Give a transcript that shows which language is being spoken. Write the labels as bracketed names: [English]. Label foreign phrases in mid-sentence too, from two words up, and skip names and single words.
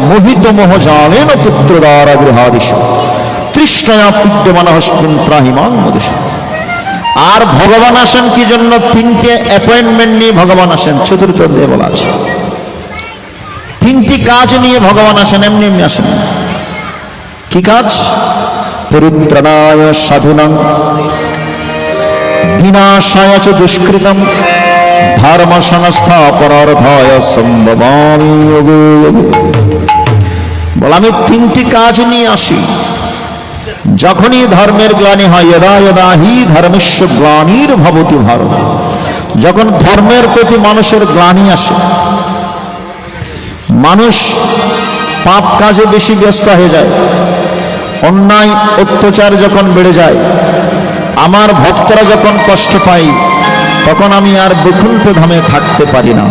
[Sanskrit] মোহিত মোহ জালেন পুত্র দ্বারা গৃহাদিশ তৃষ্ণয়া পিড্যমানহস্মিন ত্রাহিমাং মধুষ। [Bangla] আর ভগবান আসেন কি জন্য? তিনটে অ্যাপয়েন্টমেন্ট নিয়ে ভগবান আসেন, চতুর্থ অধ্যায়ে বলা আছে। তিনটি কাজ নিয়ে ভগবান আসেন, এমনি এমনি আসেন। কি কাজ? [Sanskrit] পরিত্রাণায় সাধুনাং বিনাশায় চ দুষ্কৃতম ধর্ম সংস্থাপনার্থায় সম্ভবামি যোগে যোগে। [Bangla] বল আমি তিনটি কাজ নিয়ে আসি। যখনই ধর্মের গ্লানি হয়, [Sanskrit] যদা যদা হি ধর্মস্য গ্লানির ভবতি ভারত, [Bangla] যখন ধর্মের প্রতি মানুষের গ্লানি আসে, মানুষ পাপ কাজে বেশি ব্যস্ত হয়ে যায়, অন্যায় অত্যাচার যখন বেড়ে যায়, আমার ভক্তরা যখন কষ্ট পায়, তখন আমি আর বৈকুণ্ঠ ধামে থাকতে পারি না।